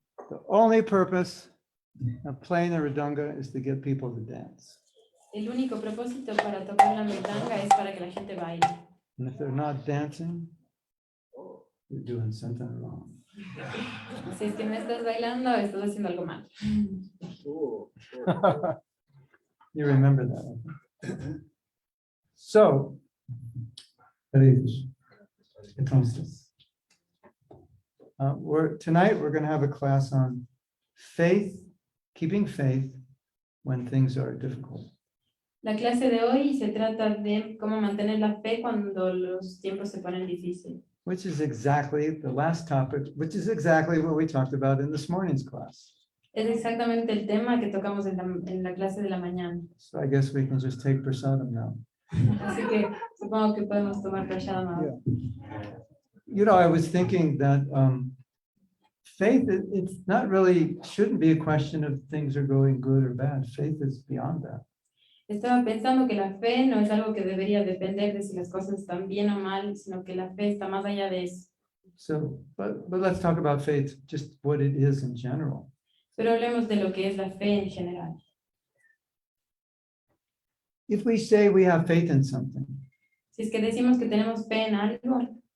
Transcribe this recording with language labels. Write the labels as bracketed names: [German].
[English] The only purpose of playing the Mridanga is to get people to dance. [Spanish] El único propósito para tocar la mridanga es para que la gente baile. [English] And if they're not dancing, you're doing something wrong. [Spanish] Si es que no estás bailando, estás haciendo algo mal. [English] You remember that. I think. So, Hare Krishna. Entonces, tonight we're going to have a class on faith, keeping faith when things are difficult. [Spanish] La clase de hoy se trata de cómo mantener la fe cuando los tiempos se ponen difíciles. [English] Which is exactly the last topic, which is exactly what we talked about in this morning's class. [Spanish] Es exactamente el tema que tocamos en la clase de la mañana. [English] So I guess we can just take prasadam now. [Spanish] Así que supongo que podemos tomar prashadam ahora. [English] You know, I was thinking that faith, it's not really, shouldn't be a question of things are going good or bad. Faith is beyond that. [Spanish] Estaba pensando que la fe no es algo que debería depender de si las cosas están bien o mal, sino que la fe está más allá de eso. [English] So, but let's talk about faith, just what it is in general. [Spanish] Pero hablemos de lo que es la fe en general. [English] If we say we have faith in something, [Spanish] Si es que decimos que tenemos fe en algo,